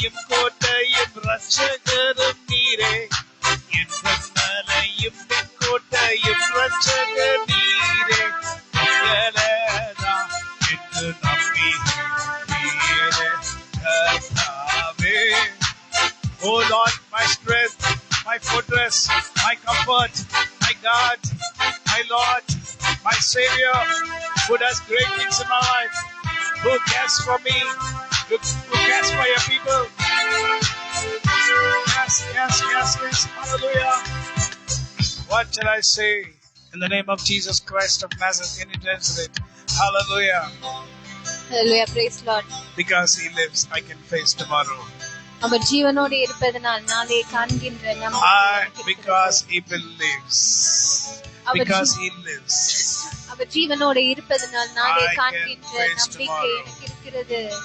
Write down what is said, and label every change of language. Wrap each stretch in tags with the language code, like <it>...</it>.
<ta>கோட்டையும் ரட்சகரும் நீரே, என் கண்மலையும் என் கோட்டையும் ரட்சகர் நீரே, உங்களேதான் என்று நம்பி நீரே கர்த்தாவே.</ta> <en>Oh Lord, my strength, my fortress, my comfort, my God, my Lord, my Savior, who does great things in my life, who cares for me, who cares for your people. Yes, yes, yes, yes, hallelujah. What shall I say in the name of Jesus Christ of Nazareth? Can you translate? Hallelujah. Hallelujah, praise Lord. Because He lives, I can face tomorrow.</en> <ta>அவர் ஜீவனோடு இருப்பதனால் நாளை காண்கின்ற</ta> <en>because He believes. Because He lives.</en> <ta>அவர் ஜீவனோடு இருப்பதனால் நாளை காண்கின்ற நம்பிக்கை எனக்கு இருக்கிறது.</ta>